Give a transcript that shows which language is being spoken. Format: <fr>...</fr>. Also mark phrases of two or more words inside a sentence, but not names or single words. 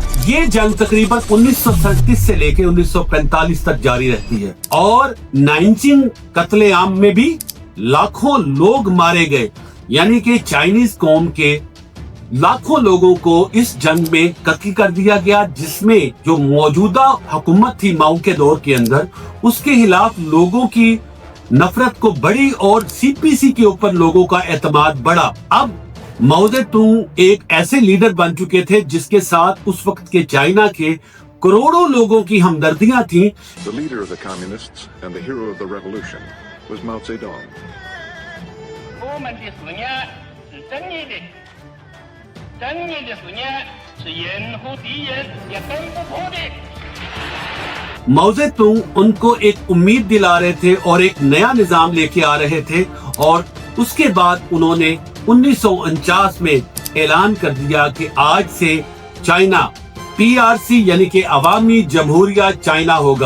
<ur>یہ جنگ تقریباً 1937 سے لے کر 1945 تک جاری رہتی ہے اور نانجنگ قتلِ عام میں بھی لاکھوں لوگ مارے گئے، یعنی کہ چائنیز قوم کے لاکھوں لوگوں کو اس جنگ میں قتل کر دیا گیا، جس میں جو موجودہ حکومت تھی ماؤ کے دور کے اندر، اس کے خلاف لوگوں کی نفرت کو بڑھی اور سی پی سی کے اوپر لوگوں کا اعتماد بڑھا. اب ماؤ زے ڈونگ ایک ایسے لیڈر بن چکے تھے جس کے ساتھ اس وقت کے چائنا کے کروڑوں لوگوں کی ہمدردیاں تھیں.</ur> <en>The leader of the communists and the hero of the revolution was Mao Zedong.</en> <zh>我们的思念是正义的，正义的思念是掩护敌人也攻不破的。</zh> <ur>ماؤ زے ڈونگ ان کو ایک امید دلا رہے تھے اور ایک نیا نظام لے کے آ رہے تھے، اور اس کے بعد انہوں نے 1949 میں اعلان کر دیا کہ آج سے چائنا پی آر سی یعنی کہ عوامی جمہوریہ چائنا ہوگا.</ur>